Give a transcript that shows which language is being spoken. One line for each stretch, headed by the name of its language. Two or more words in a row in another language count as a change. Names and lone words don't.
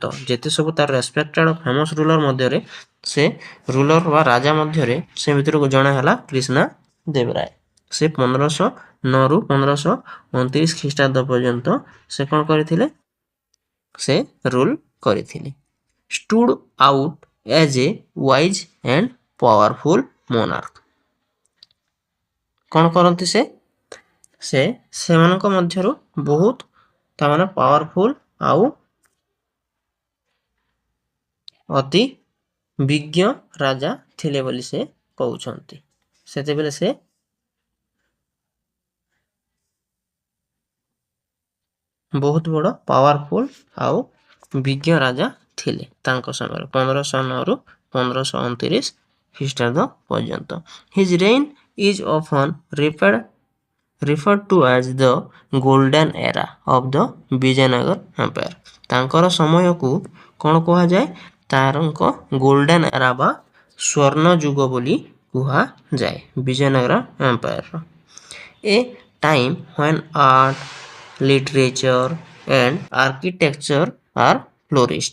Odia: ଯେତେ ସବୁ ତାର
English: respected famous ruler
Odia: ମଧ୍ୟରେ ସେ ରୁଲର ବା ରାଜା ମଧ୍ୟରେ ସେ ଭିତରୁ ଜଣେ ହେଲା କୃଷ୍ଣଦେବରାୟ। ସେ 1509ରୁ 1529 ଖ୍ରୀଷ୍ଟାବ୍ଦ ପର୍ଯ୍ୟନ୍ତ ସେ କ'ଣ କରିଥିଲେ? ସେ ରୁଲ କରିଥିଲେ।
English: stood out as a wise and powerful monarch।
Odia: କ'ଣ କରନ୍ତି ସେ? ସେମାନଙ୍କ ମଧ୍ୟରୁ ବହୁତ ତାମାନେ ପାୱାରଫୁଲ ଆଉ ଅତି ବିଜ୍ଞ ରାଜା ଥିଲେ ବୋଲି ସେ କହୁଛନ୍ତି। ସେତେବେଳେ ସେ ବହୁତ ବଡ଼ ପାୱାରଫୁଲ ଆଉ ବିଜ୍ଞ ରାଜା ଥିଲେ ତାଙ୍କ ସମୟରେ 1509ରୁ 1529 ଖ୍ରୀଷ୍ଟାବ୍ଦ ପର୍ଯ୍ୟନ୍ତ।
English: his reign is often referred to as the golden era of the ବିଜୟନଗର ଏମ୍ପାୟାର।
Odia: ତାଙ୍କର ସମୟକୁ କ'ଣ କୁହାଯାଏ? ତାଙ୍କ
English: golden era
Odia: ବା ସ୍ୱର୍ଣ୍ଣ ଯୁଗ ବୋଲି କୁହାଯାଏ ବିଜୟନଗର ଏମ୍ପାୟାରର।
English: a time when art literature and architecture are flourished.